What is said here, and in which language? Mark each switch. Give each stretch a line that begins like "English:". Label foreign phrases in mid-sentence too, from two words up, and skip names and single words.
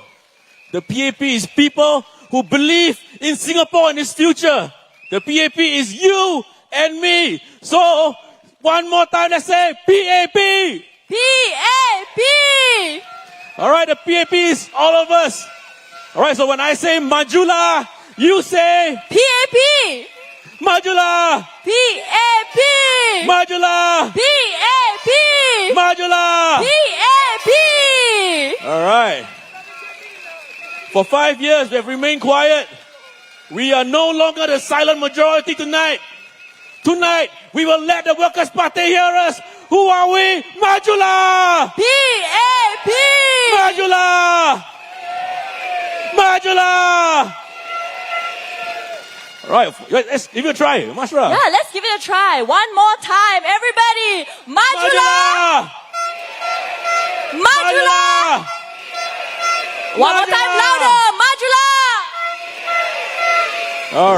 English: The PAP is people who believe in Singapore and its future. The PAP is you and me. So, one more time, let's say PAP. PAP! All right, the PAP is all of us. All right, so when I say Majula, you say PAP! Majula. PAP! Majula. PAP! Majula. PAP! All right. For 5 years, we have remained quiet. We are no longer the silent majority tonight. Tonight, we will let the Workers' Party hear us. Who are we? Majula! PAP! Majula! Majula! All right, let's give it a try. Mashra. Yeah, let's give it a try. One more time, everybody. Majula! Majula! One more time, louder. Majula! All